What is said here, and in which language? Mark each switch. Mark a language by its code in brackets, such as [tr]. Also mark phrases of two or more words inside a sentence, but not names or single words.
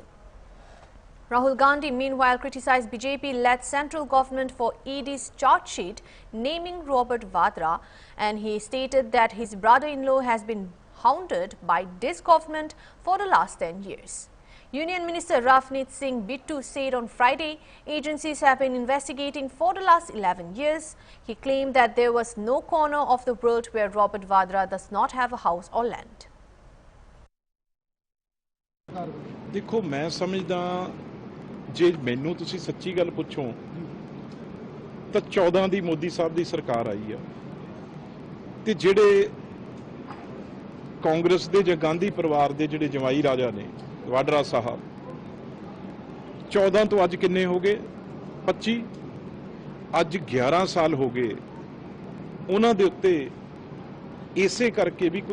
[en] Rahul Gandhi meanwhile criticized BJP-led central government for ED's charge sheet naming Robert Vadra, and he stated that his brother-in-law has been hounded by this government for the last 10 years. Union Minister Ravneet Singh Bittu said on Friday agencies have been investigating for the last 11 years. He claimed that there was no corner of the world where Robert Vadra does not have a house or land. [pa] ਦੇਖੋ ਮੈਂ ਸਮਝਦਾ ਜੇ ਮੈਨੂੰ ਤੁਸੀਂ ਸੱਚੀ ਗੱਲ ਪੁੱਛੋ ਤੋ 14 ਦੀ ਮੋਦੀ ਸਾਹਿਬ ਦੀ ਸਰਕਾਰ ਆਈ ਆ ਤੇ ਜਿਹੜੇ ਕਾਂਗਰਸ ਦੇ ਜਾਂ ਗਾਂਧੀ ਪਰਿਵਾਰ ਦੇ ਜਿਹੜੇ ਜਵਾਈ ਰਾਜਾ ਨੇ ਵਾਡਰਾ ਸਾਹਿਬ 14 ਤੋਂ ਅੱਜ ਕਿੰਨੇ ਹੋ ਗਏ 25 ਅੱਜ 11 ਸਾਲ ਹੋ ਗਏ ਉਹਨਾਂ ਦੇ ਉੱਤੇ ਇਸੇ ਕਰਕੇ ਵੀ